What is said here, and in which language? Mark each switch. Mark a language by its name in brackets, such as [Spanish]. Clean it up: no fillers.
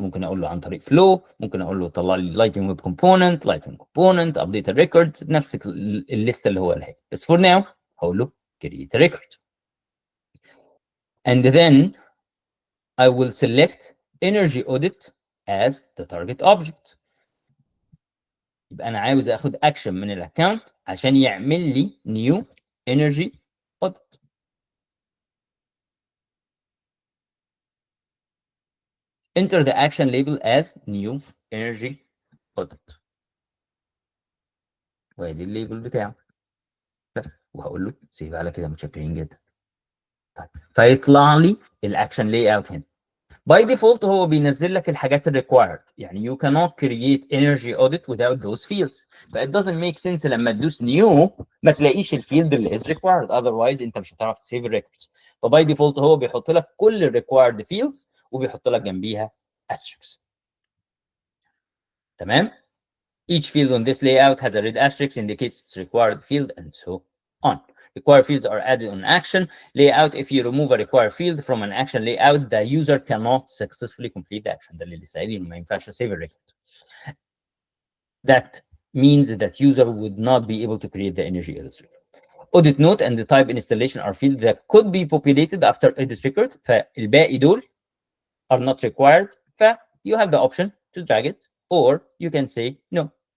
[Arabic] ممكن اقول له عن طريق فلو، ممكن اقول له طلع لي لايتنج ويب كومبوننت، لايتنج كومبوننت، ابديت الريكورد، نفس الليسته اللي هو قالها. بس فور ناو هقول له [English] create a record and then I will select energy audit as the target object. [Arabic] يبقى انا عاوز اخد اكشن من الاكونت عشان يعمل لي [English] new energy audit. enter the action label as new energy audit. [Arabic] وادي الليبل بتاعه بس، وهقول له سيف على كده. متشكرين جدا. طيب فيطلع لي الاكشن لاي اوت هنا. باي ديفولت هو بينزل لك الحاجات الريكوايرد، يعني [English] you cannot create energy audit without those fields. [Arabic] ف [English] it doesn't make sense [Arabic] لما تدوس new ما تلاقيش الفيلد اللي [English] is required، [Arabic] otherwise انت مش هتعرف تسيف الريكوردز. فباي ديفولت هو بيحط لك كل الريكوايرد فيلدز وبيحط لك جنبيها asterisks. تمام؟ [English] Each field on this layout has a red asterisk indicates its required field and so on. Required fields are added on action layout. If you remove a required field from an action layout, the user cannot successfully complete the action. [Arabic] ده اللي لسه قايلين ما ينفعش [English] save a record. That means that user would not be able to create the energy audit record. Audit note and the type installation are fields that could be populated after audit record. [Arabic] فالباقي دول [English] are not required. ف you have the option to drag it or you can say no.